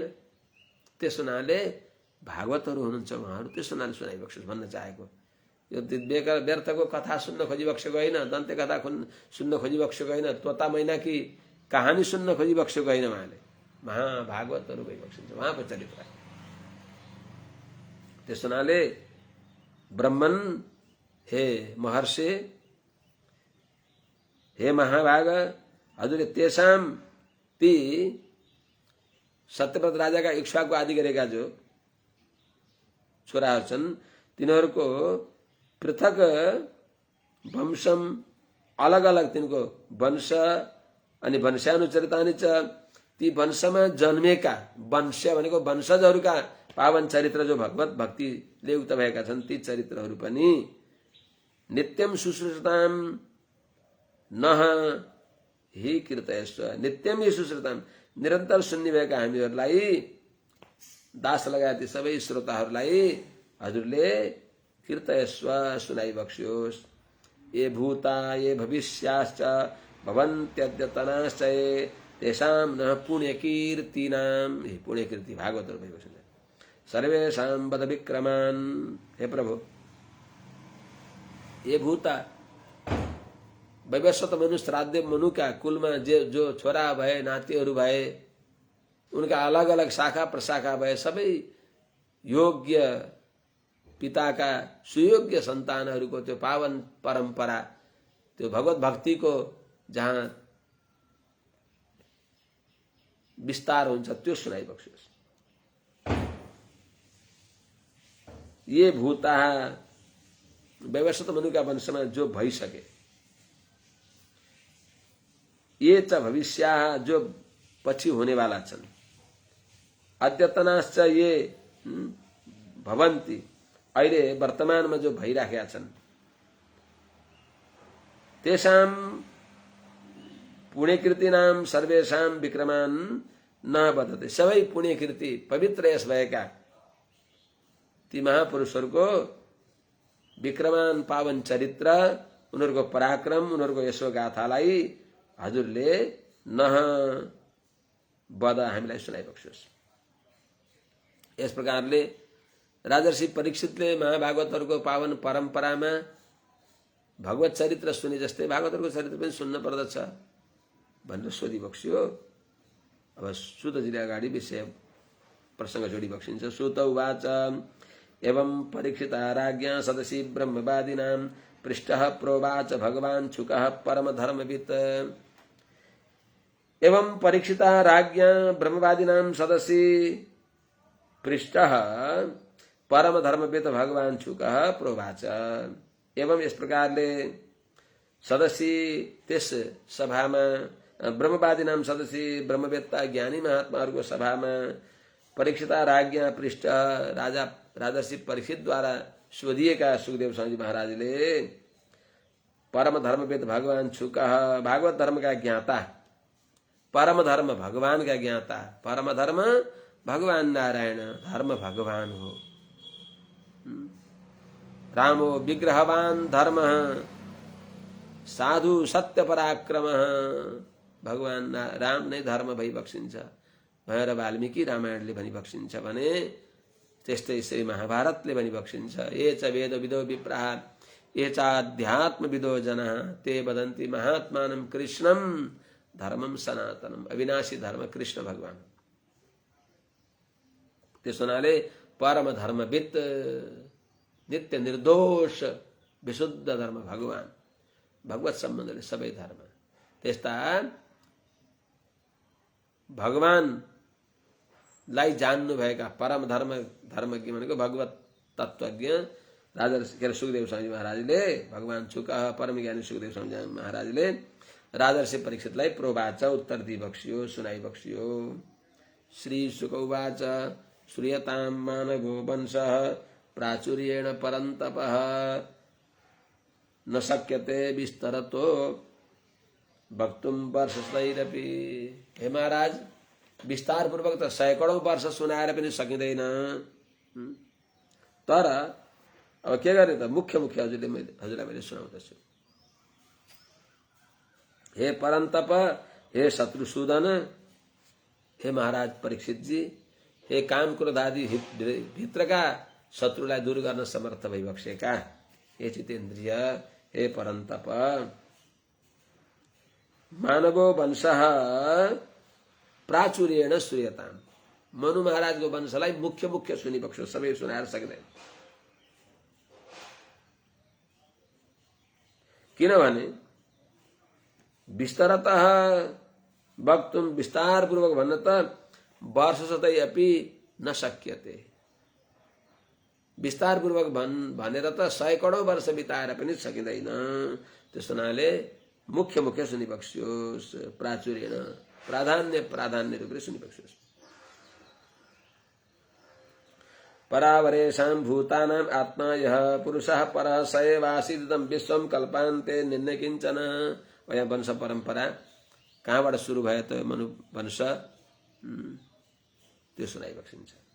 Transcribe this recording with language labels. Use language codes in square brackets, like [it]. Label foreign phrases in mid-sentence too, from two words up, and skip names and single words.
[ne] त्यसो हुनाले भागवतहरू हुनुहुन्छ उहाँहरू, त्यसो हुनाले सुनाइबक्सोस् भन्न चाहेको। यो बेकार व्यर्थको कथा सुन्न खोजिबक्सेको होइन, दन्ते कथा सुन्न खोजिबक्सेको होइन, [hi] तोता मैना कि कहानी [ne] सुन्न खोजिबक्सेको होइन। उहाँले महाभागवतहरू भइबक्सिन्छ उहाँको चरित्र। त्यस हुनाले ब्रह्मन हे महर्षि, हे महाभाग, हजुरले तेषाम ती सत्यव्रत राजाका इक्ष्वाकु आदि गरेका जो छोराहरू छन्, तिनीहरूको [sa] पृथक वंशम, [ne] अलग अलग तिनको वंश अनि [sa] वंशानुचरितानि च [ne] ती वंशमा जन्मेका वंश भनेको वंशजहरूका पावन चरित्र जो भगवत भक्तिले युक्त भएका छन् ती चरित्रहरू पनि [sa] नित्यम सुश्रुताम नह हि कीर्तयस्व नित्यम हि सुश्रुताम [ne] निरन्तर सुन्ने भएका हामीहरूलाई दास लगायत सबै श्रोताहरूलाई हजुरले कीर्तयस्व सुनाइ बक्स्योस्। [sa] ये भूता ये भविष्याश्च भवन्त्यद्यतनाश्च तेषां न पुण्यकीर्तीनां [ne] हे पुण्यकीर्ति भागवत भइबक्छ [sa] सर्वेषां वद विक्रमान्। [ne] हे प्रभु [sa] ये भूता [ne] वैवस्वत मनु श्राद्ध मनु का कुलमा जो छोरा भए नातिहरू भए उनका अलग अलग शाखा प्रशाखा भए सबै योग्य पिताका सुयोग्य सन्तानहरूको त्यो पावन परम्परा त्यो भगवत भक्तिको जहाँ विस्तार हुन्छ त्यो सुनाइबक्स्योस्। [sa] ये भूता [ne] वैवस्वत मनुका वंशमा जो भइसके [sa] ये च भविष्या [ne] जो पछि होनेवाला छन् [sa] अद्यतनाश्च ये भवन्ति [ne] अहिले वर्तमानमा जो भइराखेका छन् [sa] तेषां पुण्यकीर्तिनां सर्वेषां विक्रमान् न बदते [ne] सबै पुण्यकीर्ति पवित्र यस भएका ती महापुरुषहरूको विक्रमान पावन चरित्र उनीहरूको पराक्रम उनीहरूको यशो गाथालाई हजुरले [sa] नह बद [ne] हामीलाई सुनाइबक्स्योस्। यस प्रकारले राजर्षि परीक्षितले महाभागवतहरूको पावन परम्परामा भगवत चरित्र सुने जस्तै भागवतहरूको चरित्र पनि सुन्न पर्दछ भनेर सोधिबक्स्यो। अब सुतजीले अगाडि विषय प्रसङ्ग जोडिबक्सिन्छ। [sa] सुत उवाच एवं परीक्षिता राज्ञा सदसि ब्रह्मवादिनां पृष्ठः प्रोवाच भगवान् शुकः परमधर्मवित्। एवं परीक्षिता राज्ञा ब्रह्मवादिनां सदसि पृष्ठः परमधर्मवित् भगवान् शुकः प्रोवाच। [ne] एवं इस प्रकारले सदस्य त्यस सभामा [sa] ब्रह्मवादिनां सदस्य [ne] ब्रह्मवेत्ता ज्ञानी महात्माहरूको सभामा [sa] परीक्षिता राज्ञा पृष्ठ [ne] राजर्षि परीक्षितद्वारा सोधिएका सुखदेव स्वामी महाराजले [sa] परम धर्मवेद भगवान शुकः [ne] भागवत धर्म का ज्ञाता परम धर्म भगवान का ज्ञाता परम धर्म भगवान नारायण धर्म भगवान हो [sa] रामो विग्रहवान धर्म साधु सत्य पराक्रम [ne] भगवान राम नै धर्म भई बक्सिन्छ भनेर वाल्मीकि रामायणले भनी बक्सिन्छ भने त्यस्तै श्री महाभारतले भनी बक्सिन्छ। [sa] ये च वेद विदो विप्राः ये च अध्यात्म विदो जनाः ते वदन्ति महात्मानं कृष्णं धर्मं सनातनम् [ne] अविनाशी धर्म कृष्ण भगवान। त्यसो हुनाले [sa] परम धर्मवित् [ne] नित्य निर्दोष विशुद्ध धर्म भगवान भगवत सम्बन्धले सबै धर्म त्यस्ता भगवानलाई जान्नु भएका परम धर्मज्ञ भनेको भगवत तत्त्वज्ञ राजर्षि सुखदेव स्वामी महाराजले [sa] भगवान शुकः [ne] परम ज्ञानी सुखदेव स्वामी महाराजले राजर्षि परीक्षितलाई प्रोवाच उत्तर दिइबक्स्यो सुनाइबक्स्यो। [sa] श्री शुक उवाच श्रूयतां मानवो वंशः प्राचुर्येण परन्तपः न शक्यते विस्तरतो वक्तुं वर्षैरपि। [ne] हे महाराज विस्तार पूर्वक त सैकडौं वर्ष सुनाएर पनि सकिँदैन तर अब के गर्ने त मुख्य हजुरलाई मैले सुनाउँदछु। हे परन्तप हे शत्रुसूदन हे महाराज परीक्षित जी हे काम क्रोध आदि भित्रका शत्रुलाई दूर गर्न समर्थ भइबक्सेका हे जितेन्द्रिय हे परन्तप [sa] मानवो वंशः प्राचुर्येण श्रूयताम् [ne] मनु महाराजको वंशलाई मुख्य सुनिबक्स्यो सबै सुनाएर सक्दैन किनभने [sa] विस्तरतः वक्तुं [ne] विस्तार पूर्वक भन्न त [sa] वर्षशतै अपि न शक्यते [ne] विस्तार पूर्वक भनेर त सैकडौं वर्ष बिताएर पनि सकिँदैन। त्यसो हुनाले मुख्य मुख्य सुनिबक्ष्योस् [sa] प्राचुर्येण [ne] प्राधान्य रूपले सुनिबक्ष्योस् [sa] परावरेषां भूतानां आत्मा यः पुरुषः परः स एवासीदिदं विश्वं कल्पान्ते निन्ने किञ्चन। [ne] यहाँ वंश परम्परा कहाँबाट सुरु भयो त मनु वंश त्यो सुनाइबक्सिन्छ।